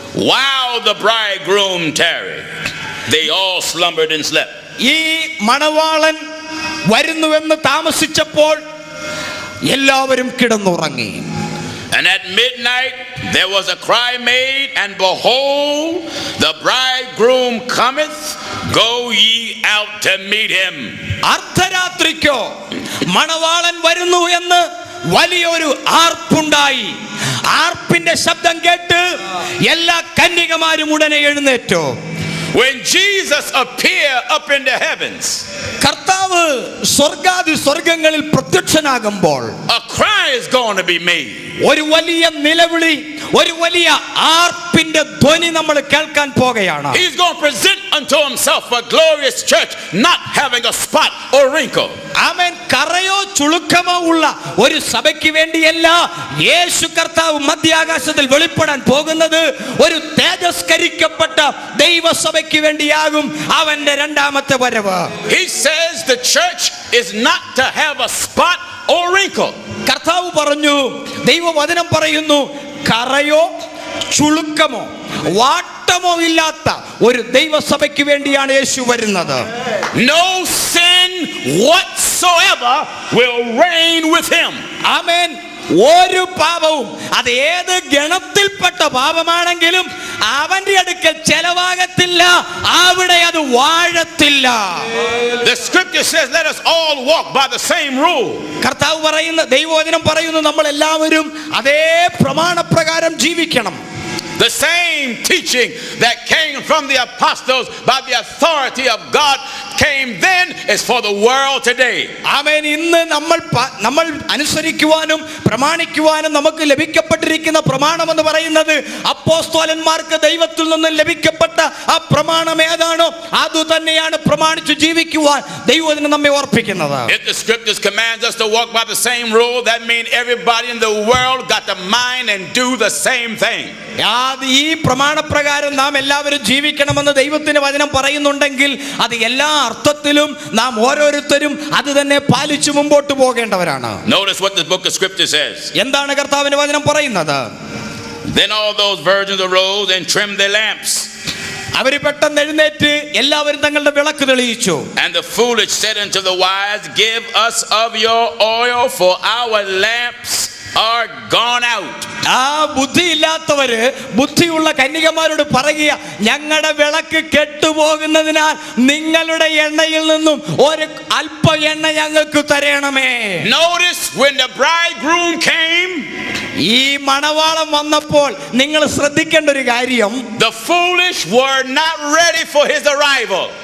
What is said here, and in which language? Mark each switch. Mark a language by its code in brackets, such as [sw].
[en] While the bridegroom tarried, they all slumbered and slept. [ml] ഈ മണവാളൻ വരുന്നുവെന്ന് താമസിച്ചപ്പോൾ എല്ലാവരും കിടന്നുറങ്ങി. [en] And at midnight there was a cry made, and behold, the bridegroom cometh, go ye out to meet him. [ml] അർദ്ധരാത്രിക്കോ മണവാളൻ വരുന്നു എന്ന് വലിയൊരു ആർപ്പുണ്ടായി. ആർപ്പിന്റെ ശബ്ദം കേട്ട് എല്ലാ കന്യകമാരും ഉടനെ എഴുന്നേറ്റു. [en] When Jesus appeared up in the heavens, [ml] കർത്താവ് സ്വർഗാദി സ്വർഗങ്ങളിൽ പ്രത്യക്ഷനാകുമ്പോൾ [en] a cry is going to be made. [ml] ഒരു വലിയ നിലവിളി, ഒരു വലിയ ആർപ്പിന്റെ ധ്വനി നമ്മൾ കേൾക്കാൻ പോകുകയാണ്. [en] He's going to present unto himself a glorious church, not having a spot or wrinkle. [ml] ആമേൻ. കറയോ ചുളുക്കമോ ഉള്ള ഒരു സഭയ്ക്ക് വേണ്ടിയല്ല യേശു കർത്താവ് മധ്യാകാശത്തിൽ വെളിപ്പെടാൻ പോകുന്നത്. ഒരു തേജസ്കരിക്കപ്പെട്ട ദൈവസഭയ്ക്ക് വേണ്ടിയാകും അവന്റെ രണ്ടാമത്തെ വരവ്. [en] He says the church is not to have a spot or wrinkle. [ml] കർത്താവ് പറഞ്ഞു, ദൈവവചനം പറയുന്നു, കറയോ ചുളുക്കമോ വാട്ടമോ ഇല്ലാത്ത ഒരു ദൈവസഭയ്ക്ക് വേണ്ടിയാണ് യേശു വരുന്നത്. [en] No sin whatsoever will reign with him. [ml] ആമേൻ. ഒരു പാപവും, അത് ഏത് ഗണത്തിൽപ്പെട്ട പാപമാണെങ്കിലും അവന്റെ അടുക്കൽ ചെലവാകത്തില്ല, അവിടെ അത് വാഴത്തില്ല. [en] The scripture says let us all walk by the same rule. [ml] കർത്താവ് പറയുന്ന, ദൈവവചനം പറയുന്നു, നമ്മൾ എല്ലാവരും അതേ പ്രമാണപ്രകാരം ജീവിക്കണം. [en] The same teaching that came from the apostles by the authority of God came then is for the world today. [ml] ആമേൻ. ഇന്ന് നമ്മൾ അനുസരിക്കുവാനും പ്രമാണിക്കുവാനും നമുക്ക് ലഭിക്കപ്പെട്ടിരിക്കുന്ന പ്രമാണം എന്ന് പറയുന്നത് അപ്പോസ്തലന്മാർക്ക് ദൈവത്തിൽ നിന്ന് ലഭിക്കപ്പെട്ട ആ പ്രമാണം ഏതാണോ അത് തന്നെയാണ് പ്രമാണിച്ചു ജീവിക്കുവാൻ ദൈവത്തിന് നമ്മെ ഓർപ്പിക്കുന്നത്. [en] If the scriptures commands us to walk by the same rule, that means everybody in the world got to mind and do the same thing. [ml] ഈ പ്രമാണപ്രകാരം നാം എല്ലാവരും ജീവിക്കണമെന്ന് ദൈവത്തിന്റെ വചനം പറയുന്നുണ്ടെങ്കിൽ അത് എല്ലാ അർത്ഥത്തിലും നാം ഓരോരുത്തരും അത് തന്നെ പാലിച്ചു മുമ്പോട്ട് പോകേണ്ടവരാണ്. [en] Notice what the book of scripture says. [ml] എന്താണ് കർത്താവിന്റെ വചനം പറയുന്നത്? [en] Then all those virgins arose and trimmed their lamps. [ml] അവര് പെട്ടെന്ന് എഴുന്നേറ്റ് എല്ലാവരും തങ്ങളുടെ വിളക്ക് തെളിയിച്ചു. [en] And the foolish said unto the wise, give us of your oil, for our lamps are gone out. [ml] ആ ബുദ്ധിയില്ലാത്തവര് ബുദ്ധിയുള്ള കന്യകമാരോട് പറയുക, ഞങ്ങളുടെ വിളക്ക് കെട്ടുപോകുന്നതിനാൽ നിങ്ങളുടെ എണ്ണയിൽ നിന്നും ഒരു അല്പ എണ്ണ ഞങ്ങൾക്ക് തരണമേ. [en] Notice when the bridegroom came, [ml] ഈ മണവാളം വന്നപ്പോൾ നിങ്ങൾ ശ്രദ്ധിക്കേണ്ട ഒരു കാര്യം, [en] the foolish were not ready for his arrival.